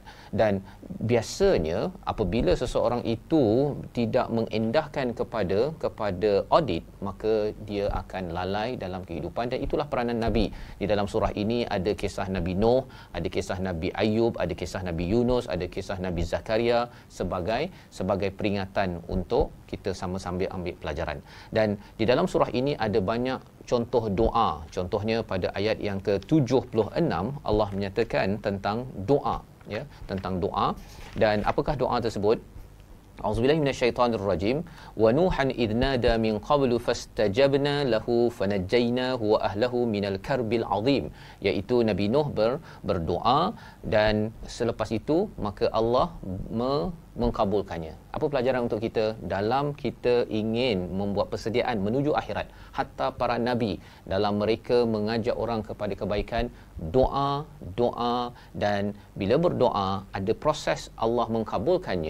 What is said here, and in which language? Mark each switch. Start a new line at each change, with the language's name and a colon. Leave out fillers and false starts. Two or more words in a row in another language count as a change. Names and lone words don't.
Malay: Dan biasanya apabila seseorang itu tidak mengendahkan kepada audit, maka dia akan lalai dalam kehidupan. Dan itulah peranan Nabi. Di dalam surah ini ada kisah Nabi Nuh, ada kisah Nabi Ayub, ada kisah Nabi Yunus, ada kisah Nabi Zakaria sebagai peringatan untuk kita sama-sama ambil pelajaran. Dan di dalam surah ini ada banyak contoh doa. Contohnya pada ayat yang ke-76 Allah menyatakan tentang doa, ya, tentang doa. Dan apakah doa tersebut?
Arabic: أعوذ بالله من الشيطان الرجيم, ونوحا إذ نادى من قبل فاستجبنا له فنجيناه وأهله من الكرب العظيم,
Malay: iaitu Nabi Nuh berdoa dan selepas itu maka Allah mengkabulkannya. Apa pelajaran untuk kita dalam kita ingin membuat persediaan menuju akhirat? Hatta para nabi dalam mereka mengajak orang kepada kebaikan, doa, dan bila berdoa ada proses Allah mengkabulkannya.